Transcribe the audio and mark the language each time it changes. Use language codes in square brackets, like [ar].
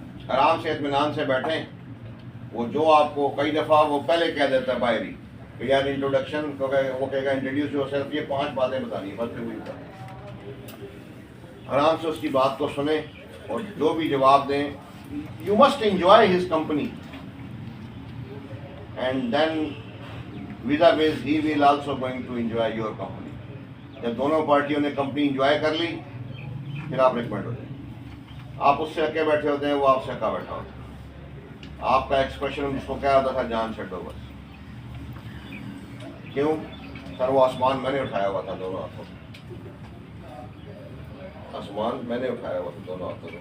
[hi] आराम से इत्मीनान से बैठें। वो जो आपको कई दफ़ा वो पहले कह देता है बाहरी कि यार इंट्रोडक्शन, वो कहेगा इंट्रोड्यूस योरसेल्फ, ये 5 बातें बतानी है, बस फिर वही बतानी। आराम से उसकी बात को सुने और जो भी जवाब दें [en] you must enjoy his company, and then vis-a-vis he will also going to enjoy your company. [hi] जब दोनों पार्टियों ने कंपनी इंजॉय कर ली, फिर आप रिकमेंड हो जाए। आप उससे अके बैठे होते हैं, वो आपसे अका बैठा होता है। आपका एक्सप्रेशन उसको क्या होता था, जान छो बस। क्यों सर? वो आसमान मैंने उठाया हुआ था दोनों हाथों से, आसमान मैंने उठाया हुआ था दोनों हाथों से।